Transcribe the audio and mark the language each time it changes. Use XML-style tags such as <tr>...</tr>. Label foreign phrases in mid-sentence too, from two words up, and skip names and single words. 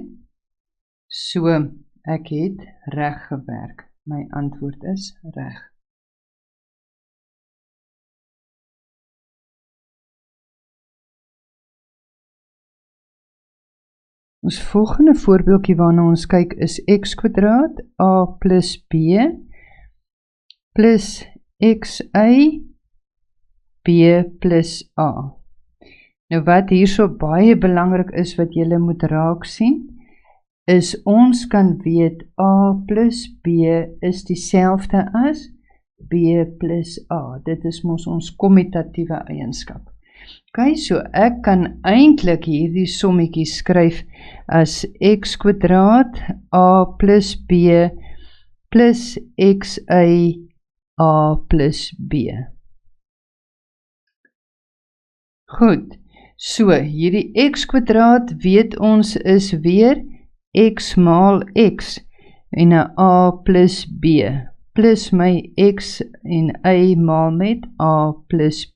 <af>So, ek het reg gewerk. My antwoord is reg. Ons volgende voorbeeldjie waarna ons kyk is x kwadraat a plus b plus xy b plus a. Nou wat hierso baie belangrik is wat julle moet raak sien, is ons kan weet a plus b is dieselfde as b plus a. Dit is mos ons kommutatiewe eienskap. Okay, so ek kan eintlik hierdie sommetjie skryf as x kwadraat a plus b plus xy a plus b. Goed, so hierdie x kwadraat weet ons is weer x maal x en 'n a plus b plus my x en y maal met a plus b.</af>